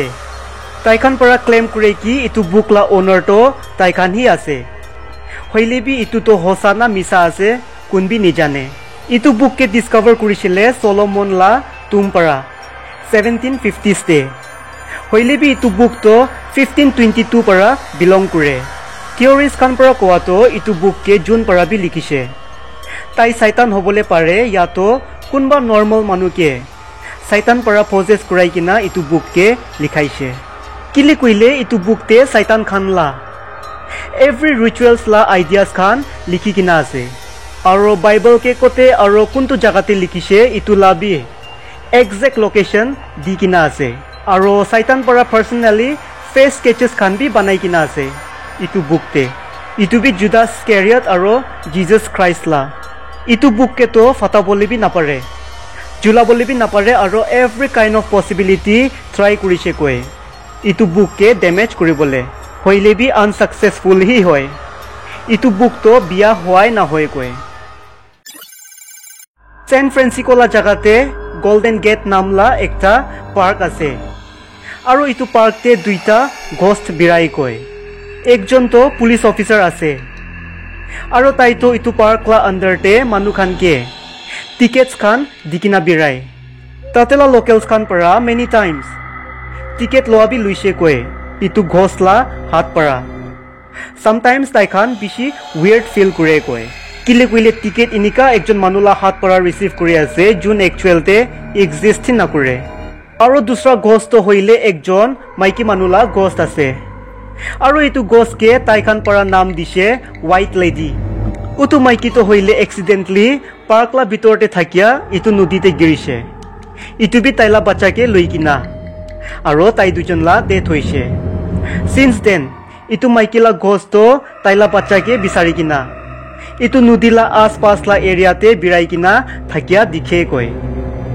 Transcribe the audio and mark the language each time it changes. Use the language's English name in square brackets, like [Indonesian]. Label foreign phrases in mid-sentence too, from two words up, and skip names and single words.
[Naga Pidgin] Taikhan para claim kure ki itu book la owner to taikhan hi ase. Hoile bi itu to hosa na misa ase kunbi nijane. Itu book ke discover kurishile Solomon la tum para 1750s te. Hoile bi itu book to 1522 para belong kure. Theories khan para koa to itu book ke June para bi likhise. Tai Satan hobole pare ya to kunba normal manu ke Satan para possess kurai kina itu book ke likhaise. Kile kuile itu book te Satan khan la [English] every rituals [Naga Pidgin] la ideas khan likhi kina ase. Aro Bible ke kote aro kuntu jagate likhise itu la bi [English] exact location [Naga Pidgin] di kina ase. Aro Satan para personally [English] face sketches [Naga Pidgin] khan bi banai kina ase itu book te. Itu bi Judas Iscariot aro Jesus Christ la. Itu book ke to fata bole bi napare. Jula bole bi napare aro [English] every kind of possibility [Naga Pidgin] try kurise koe. Itu book ke damage kuribole hoile bi unsuccessful hi hoy. Itu book to bia hoai na hoy koe. San Francisco la jagate Golden Gate namla ekta park ase. Aro itu park te duita ghost birai koe. Ekjon to [English] police officer [Naga Pidgin] ase. Aro tai to itu park la under te manu khan ke tickets khan dikina birai. Tatela locals khan para [English] many times ticket [Naga Pidgin] loa bi luise koe itu ghost la hat para. Sometimes tai khan bishi [English] weird feel [Naga Pidgin] kure koe kile kuile ticket inika ekjon manula hat para receive kuri ase jun actual te exist na kure. Aro dusra ghost to hoile ekjon maiki manula ghost ase. Aro itu ghost ke tai khan para naam dise White Lady. Utu maiki to hoile accidentally park la bitor te thakia itu nodi te girise. Itu bi taila bacha ke loikina. Aro tai dujon la death hoise. [English] Since then [Naga Pidgin] itu maiki la ghost to taila bacha ke bisari kina itu nudi la aspas la area te birai kina thakia dikhe koi.